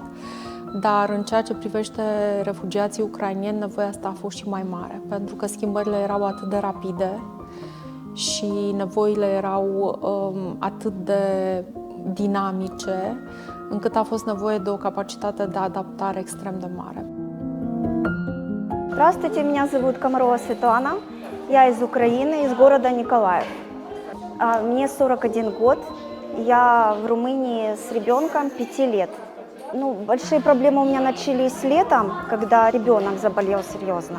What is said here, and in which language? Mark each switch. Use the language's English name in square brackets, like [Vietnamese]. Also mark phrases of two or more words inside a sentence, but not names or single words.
[Romanian] Dar în ceea ce privește refugiații ucraineni, nevoia asta a fost și mai mare, pentru că schimbările erau atât de rapide și nevoile erau atât de dinamice, încât a fost nevoie de o capacitate de adaptare extrem de mare. [Russian] Здравствуйте, меня зовут Комарова Светлана. Я из Украины, из города Николаев. Мне 41 год. Я в Румынии с ребенком 5 лет. Большие проблемы у меня начались летом, когда ребенок заболел серьезно.